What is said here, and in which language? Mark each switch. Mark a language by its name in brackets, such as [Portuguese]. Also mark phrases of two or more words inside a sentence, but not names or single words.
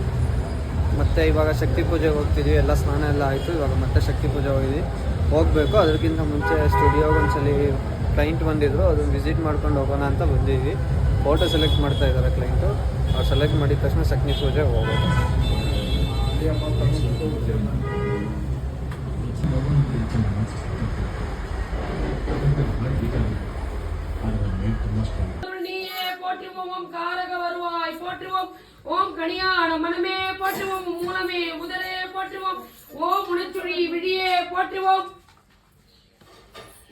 [Kannada] ಮತ್ತು ಇವಾಗ ಶಕ್ತಿ ಪೂಜೆಗೆ ಹೋಗ್ತಿದ್ವಿ. ಎಲ್ಲ ಸ್ನಾನ ಎಲ್ಲ ಆಯಿತು. ಇವಾಗ ಮತ್ತೆ ಶಕ್ತಿ ಪೂಜೆ ಹೋಗಬೇಕು. ಅದಕ್ಕಿಂತ ಮುಂಚೆ ಸ್ಟುಡಿಯೋಗೆ ಒಂದ್ಸಲಿ ಕ್ಲೈಂಟ್ ಬಂದಿದ್ದರು, ಅದನ್ನು ವಿಸಿಟ್ ಮಾಡ್ಕೊಂಡು ಹೋಗೋಣ ಅಂತ ಬಂದಿದ್ವಿ. [English] photo select [Kannada] ಮಾಡ್ತಾ ಇದ್ದಾರೆ ಕ್ಲೈಂಟು. ಅವ್ರು ಸೆಲೆಕ್ಟ್ ಮಾಡಿದ ತಕ್ಷಣ ಶಕ್ತಿ ಪೂಜೆ ಹೋಗೋದು. [Tamil] ஓம் கணியாட மனமே போற்றுவோம், மூலமே முதலே போற்றுவோம், ஓம் உணச்சுழி விழியே போற்றுவோம்.